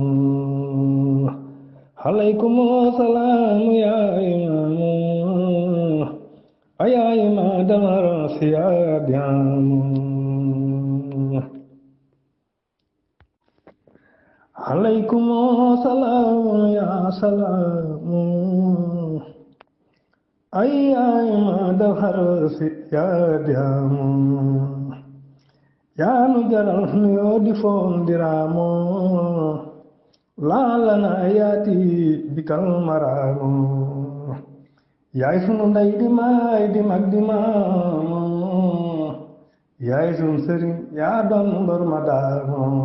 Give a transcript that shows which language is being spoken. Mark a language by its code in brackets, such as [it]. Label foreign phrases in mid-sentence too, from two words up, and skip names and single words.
[ar] عليكم سلام يا إمام أيا عماد السيادة. عليكم سلام يا سلام أيا عماد السيادة. [wo] yaa nu jaral nuyoo di foon diraamu laalana yaati bikal maraamu. yaay sunu ndey di maay di mag di maamu yaay sunu sëriñ yaa doon mbër ma daamu.